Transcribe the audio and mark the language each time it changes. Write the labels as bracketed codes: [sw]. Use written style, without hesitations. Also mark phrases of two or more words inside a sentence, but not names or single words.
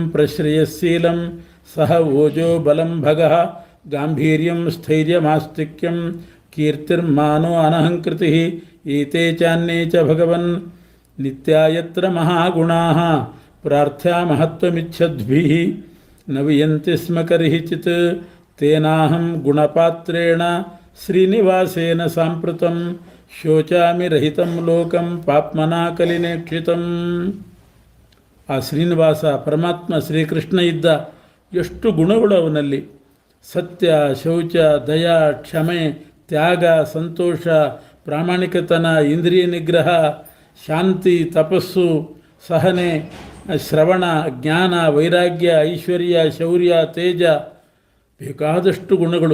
[sa] ಪ್ರಶ್ರಯಶೀಲಂ ಸಹ ಓಜೋ ಬಲಂ ಭಗಃ ಗಾಂಭೀರ್ಯಂ ಸ್ಥೈರ್ಯಮಾಸ್ತಿಕ್ಯಂ ಕೀರ್ತಿರ್ಮಾನೋ ಅನಹಂಕೃತಿ ಏತೆ ಚಾನ್ಯೇ ಚ ಭಗವನ್ ನಿತ್ಯಾಯತ್ರ ಮಹಾಗುಣಾಃ ಪ್ರಾರ್ಥ್ಯಾ ಮಹತ್ವಮಿಚ್ಛದ್ಭಿಃ ನ ವಿಯಂತಿ ಸ್ಮ ಕರ್ಹಿಚಿತ್ ತೇನಾಹಂ ಗುಣಪಾತ್ರೇಣ ಶ್ರೀನಿವಾಸೇನ ಸಾಂಪ್ರತಂ ಶೋಚಾಮಿ ರಹಿತಂ ಲೋಕಂ ಪಾಪ್ಮನಾ ಕಲಿನೇಕ್ಷಿತಂ. [kn] ಆ ಶ್ರೀನಿವಾಸ ಪರಮಾತ್ಮ ಶ್ರೀಕೃಷ್ಣ ಇದ್ದ. ಎಷ್ಟು ಗುಣಗಳು ಅವನಲ್ಲಿ. ಸತ್ಯ, ಶೌಚ, ದಯಾ, ಕ್ಷಮೆ, ತ್ಯಾಗ, ಸಂತೋಷ, ಪ್ರಾಮಾಣಿಕತನ, ಇಂದ್ರಿಯ ನಿಗ್ರಹ, ಶಾಂತಿ, ತಪಸ್ಸು, ಸಹನೆ, ಶ್ರವಣ, ಜ್ಞಾನ, ವೈರಾಗ್ಯ, ಐಶ್ವರ್ಯ, ಶೌರ್ಯ, ತೇಜ, ಬೇಕಾದಷ್ಟು ಗುಣಗಳು.